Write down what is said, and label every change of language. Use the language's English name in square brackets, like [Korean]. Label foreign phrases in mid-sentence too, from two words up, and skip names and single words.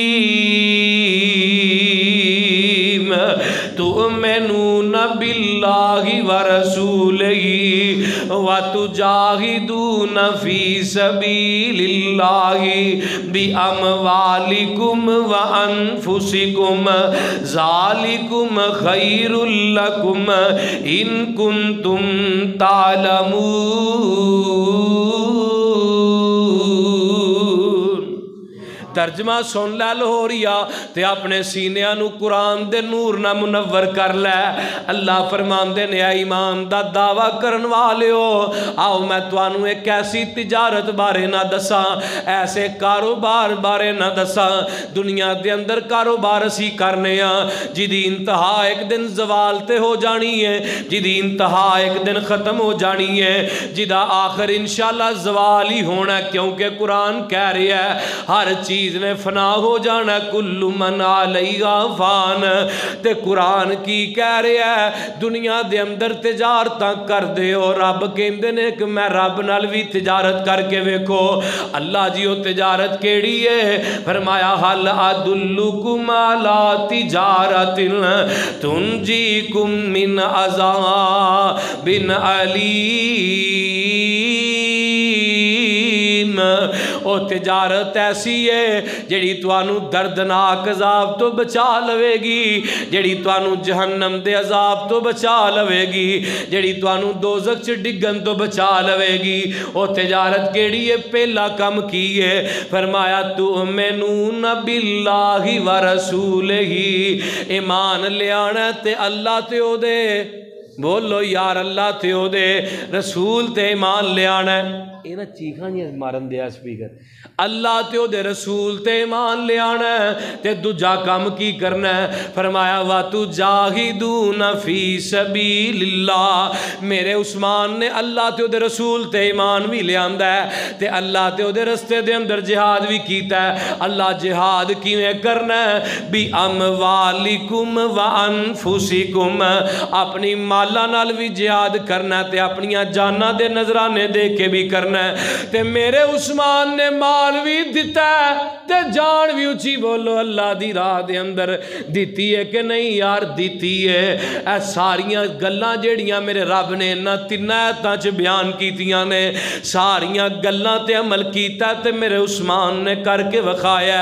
[Arabic] علیم تؤمنون باللہ و رسوله و تجاهدون في سبيل الله بأموالكم و أنفسكم ذلكم خير لكم إن كنتم تعلمون. [Punjabi] ترجمہ سن لے لاہوریا تے اپنے سینیاں نوں قرآن دے نور نال منور کر لے. اللہ فرماندے نے اے ایمان دا دعویٰ کرن والیو آؤ میں تہانوں اک ایسی تجارت بارے نہ دساں، ایسے کاروبار بارے نہ دساں. دنیا دے اندر کاروبار اسیں کرنے آں جدی انتہا اک دن زوال تے ہو جانی ہے، جدی انتہا اک دن ختم ہو جانی ہے، جدا آخر ان شاء اللہ زوال ہی ہونا, [Urdu] کیونکہ قرآن کہہ رہا ہے [Punjabi] ہر چیز نے فنا ہو جانا, [Arabic] كل من عليها فان. [Punjabi] تے قرآن کی کہہ رہا ہے دنیا دے اندر تجارت کر دے ہو. رب کہندے نے کہ میں رب نال بھی تجارت کر کے ویکھو. اللہ جی وہ تجارت کیہڑی ہے? [Arabic] فرمایا هل أدلكم على تجارة تنجيكم من عذاب أليم. [Punjabi] او تجارت ایسی ہے جیہڑی تہانوں دردناک عذاب توں بچا لویگی، جیہڑی تہانوں جہنم دے عذاب توں بچا لویگی، جیہڑی تہانوں دوزخ چ ڈگن توں بچا لویگی. او تجارت کیہڑی ہے؟ پہلا کم کی ہے? فرمایا [Arabic] تؤمنون بالله و رسوله, [Punjabi] ایمان لیانا تے اللہ تے اودے، بولو یار اللہ تے اودے رسول تے ایمان لیانا. یہ نہ چیکھا نہیں مارن دیا سپیکر۔ اللہ تے اودے رسول تے ایمان لیانا تے دوجا کم کی کرنا ہے? [Arabic] فرمایا و تجاهدون في سبيل الله. [Punjabi] میرے عثمان نے اللہ تے اودے رسول تے ایمان بھی لیاندا ہے تے اللہ تے اودے رستے دے اندر جہاد بھی کیتا ہے. اللہ جہاد کویں کرنا ہے? [Arabic] بأموالكم و أنفسكم, [Punjabi] اپنی مالاں نال بھی جہاد کرنا تے اپنیاں جاناں دے نذرانے دے کے بھی کرنا. تے میرے عثمان نے مال بھی دتا ہے تے جان بھی اچی بولو اللہ دی راہ دے اندر دتی ہے کہ نہیں یار? دتی ہے. اے ساریاں گلاں جیہڑیاں میرے رب نے انہاں تناں آیتاں چ بیان کیتیاں نے، ساریاں گلاں تے عمل کیتا تے میرے عثمان نے کر کے وکھایا.